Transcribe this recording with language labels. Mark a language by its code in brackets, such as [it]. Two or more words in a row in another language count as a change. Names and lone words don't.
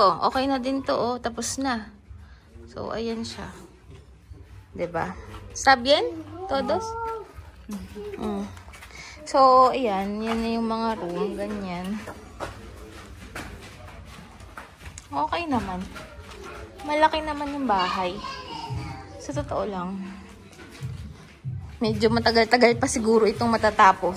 [tl] Okay na din to, oh. Tapos na. So, ayan siya. Diba? [es] ¿Está bien? Todos? [tl] So, ayan. Yan na yung mga room. Ganyan. Okay naman. Malaki naman yung bahay. Sa totoo lang. Medyo matagal-tagal pa siguro itong matatapos.